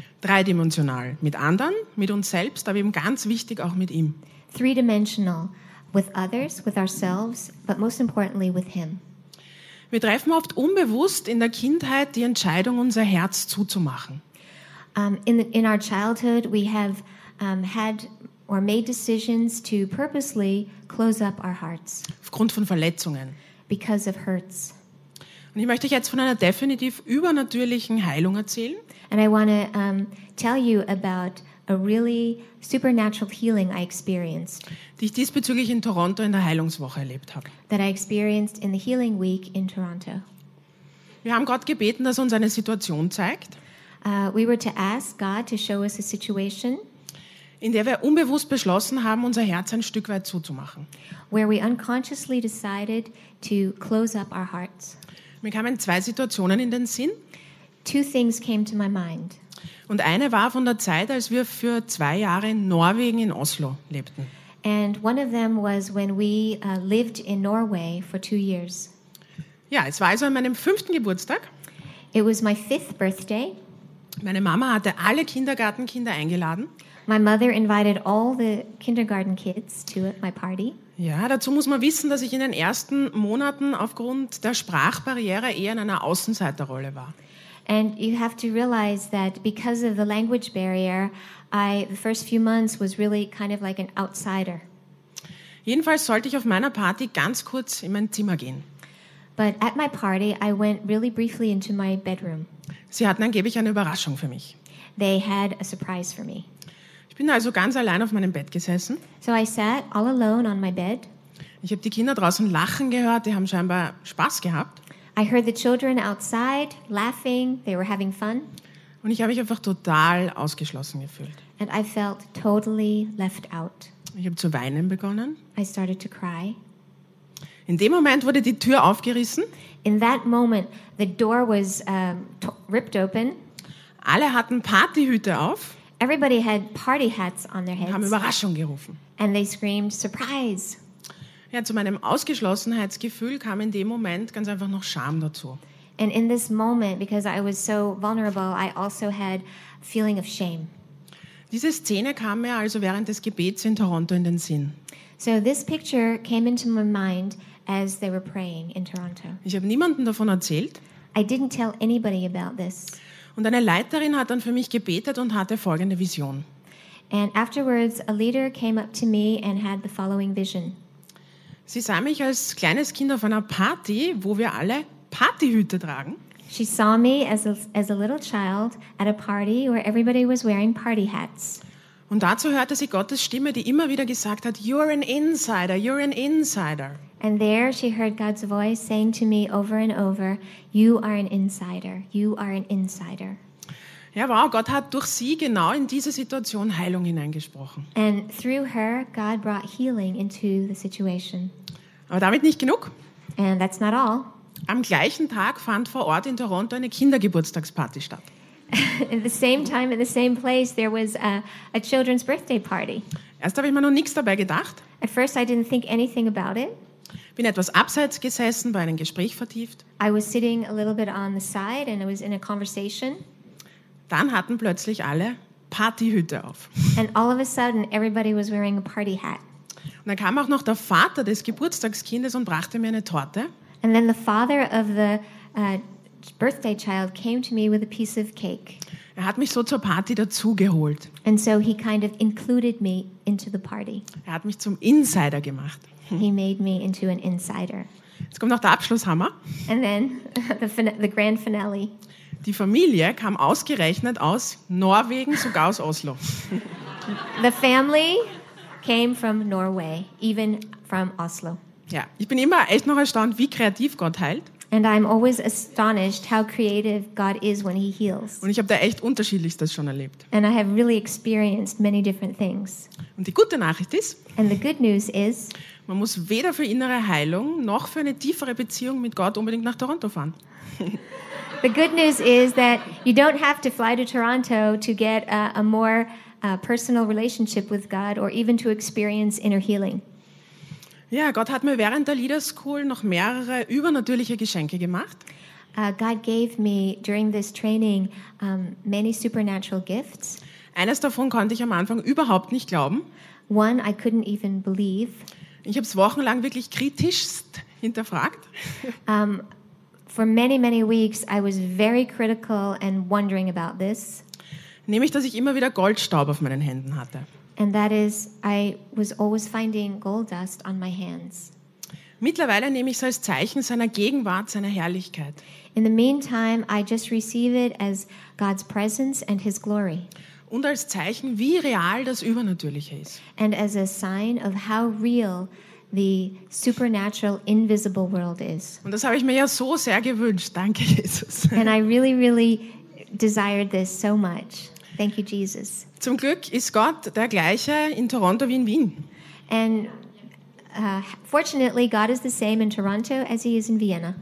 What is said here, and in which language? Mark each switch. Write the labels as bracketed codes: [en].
[de] Dreidimensional, mit anderen, mit uns selbst, aber eben ganz wichtig auch mit ihm. [en] Three-dimensional, with others, with ourselves, but most importantly with him. [de] Wir treffen oft unbewusst in der Kindheit die Entscheidung, unser Herz zuzumachen. [en] In our childhood, we have had or made decisions to purposely close up our hearts. [de] Aufgrund von Verletzungen. [en] Because of hurts. [de] Und ich möchte euch jetzt von einer definitiv übernatürlichen Heilung erzählen. [en] And I want to tell you about a really supernatural healing I experienced. [de] Die ich diesbezüglich in Toronto in der Heilungswoche erlebt habe. [en] That I experienced in the healing week in Toronto. [de] Wir haben Gott gebeten, dass er uns eine Situation zeigt. [en] We were to ask God to show us a situation. [de] In der wir unbewusst beschlossen haben, unser Herz ein Stück weit zuzumachen. [en] Where we unconsciously decided to close up our hearts. [de] Mir kamen zwei Situationen in den Sinn. [en] Two things came to my mind. [de] Und eine war von der Zeit, als wir für 2 Jahre in Norwegen in Oslo lebten. [en] And one of them was when we lived in Norway for 2 years. [de] Ja, es war also an meinem 5. Geburtstag. [en] It was my 5th birthday. [de] Meine Mama hatte alle Kindergartenkinder eingeladen. [en] My mother invited all the kindergarten kids to my party. [de] Ja, dazu muss man wissen, dass ich in den ersten Monaten aufgrund der Sprachbarriere eher in einer Außenseiterrolle war. [en] And you have to realize that because of the language barrier, the first few months was really kind of like an outsider. [de] Jedenfalls sollte ich auf meiner Party ganz kurz in mein Zimmer gehen. [en] But at my party, I went really briefly into my bedroom. [de] Sie hatten angeblich eine Überraschung für mich. [en] They had a surprise for me. [de] Ich bin also ganz allein auf meinem Bett gesessen. [en] So I sat all alone on my bed. [de] Ich habe die Kinder draußen lachen gehört, die haben scheinbar Spaß gehabt. [en] I heard the children outside laughing, they were having fun. [de] Und ich habe mich einfach total ausgeschlossen gefühlt. [en] And I felt totally left out. [de] Ich habe zu weinen begonnen. [en] I started to cry. [de] In dem Moment wurde die Tür aufgerissen. [en] In that moment the door was ripped open. [de] Alle hatten Partyhüte auf. [en] Everybody had party hats on their heads. [de] Haben Überraschung gerufen. [en] And they screamed surprise. [de] Ja, zu meinem Ausgeschlossenheitsgefühl kam in dem Moment ganz einfach noch Scham dazu. [en] And in this moment, because I was so vulnerable, I also had a feeling of shame. [de] Diese Szene kam mir also während des Gebets in Toronto in den Sinn. [en] So this picture came into my mind as they were praying in Toronto. [de] Ich habe niemanden davon erzählt. [en] I didn't tell anybody about this. [de] Und eine Leiterin hat dann für mich gebetet und hatte folgende Vision. [en] And afterwards, a leader came up to me and had the following vision. [de] Sie sah mich als kleines Kind auf einer Party, wo wir alle Partyhüte tragen. [en] She saw me as a little child at a party where everybody was wearing party hats. [de] Und dazu hörte sie Gottes Stimme, die immer wieder gesagt hat, [en] you're an insider, you're an insider. And there she heard God's voice saying to me over and over, you are an insider, you are an insider. [de] Ja, wow, Gott hat durch sie genau in diese Situation Heilung hineingesprochen. [en] And through her, God brought healing into the situation. [de] Aber damit nicht genug. [en] And that's not all. [de] Am gleichen Tag fand vor Ort in Toronto eine Kindergeburtstagsparty statt. [en] At the same time, in the same place, there was a children's birthday party. [de] Erst habe ich mir noch nichts dabei gedacht. [en] At first I didn't think anything about it. [de] Bin etwas abseits gesessen, war in ein Gespräch vertieft. [en] I was sitting a little bit on the side and I was in a conversation. [de] Dann hatten plötzlich alle Partyhüte auf. [en] And all of a sudden everybody was wearing a party hat. [de] Und dann kam auch noch der Vater des Geburtstagskindes und brachte mir eine Torte. [en] And then the father of the birthday child came to me with a piece of cake. [de] Er hat mich so zur Party dazugeholt. [en] And so he kind of included me into the party. [de] Er hat mich zum Insider gemacht. [en] He made me into an insider. [de] Jetzt kommt noch der Abschlusshammer. [en] And then the grand finale. [de] Die Familie kam ausgerechnet aus Norwegen, sogar aus Oslo. [en] The family came from Norway, even from Oslo. [de] Ja, ich bin immer echt noch erstaunt, wie kreativ Gott heilt. [en] And I'm always astonished how creative God is when he heals. [de] Und ich habe da echt Unterschiedlichstes schon erlebt. [en] And I have really experienced many different things. [de] Und die gute Nachricht ist, [en] and the good news is, [de] man muss weder für innere Heilung noch für eine tiefere Beziehung mit Gott unbedingt nach Toronto fahren. [en] The good news is that you don't have to fly to Toronto to get a more personal relationship with God or even to experience inner healing. [de] Ja, Gott hat mir während der Leader School noch mehrere übernatürliche Geschenke gemacht. [en] God gave me during this training many supernatural gifts. [de] Eines davon konnte ich am Anfang überhaupt nicht glauben. [en] One I couldn't even believe. [de] Ich habe es wochenlang wirklich kritischst hinterfragt. [en] For many, many weeks I was very critical and wondering about this. [de] Nämlich, dass ich immer wieder Goldstaub auf meinen Händen hatte. [en] And that is, I was always finding gold dust on my hands. [de] Mittlerweile nehme ich es als Zeichen seiner Gegenwart, seiner Herrlichkeit. [en] In the meantime, I just receive it as God's presence and his glory. [de] Und als Zeichen, wie real das Übernatürliche ist. [en] And as a sign of how real the supernatural invisible world is. [de] Und das habe ich mir ja so sehr gewünscht. Danke, Jesus. [en] And I really, really desired this so much. Thank you, Jesus. [de] Zum Glück ist Gott der gleiche in Toronto wie in Wien. [en] And fortunately, God is the same in Toronto as he is in Vienna.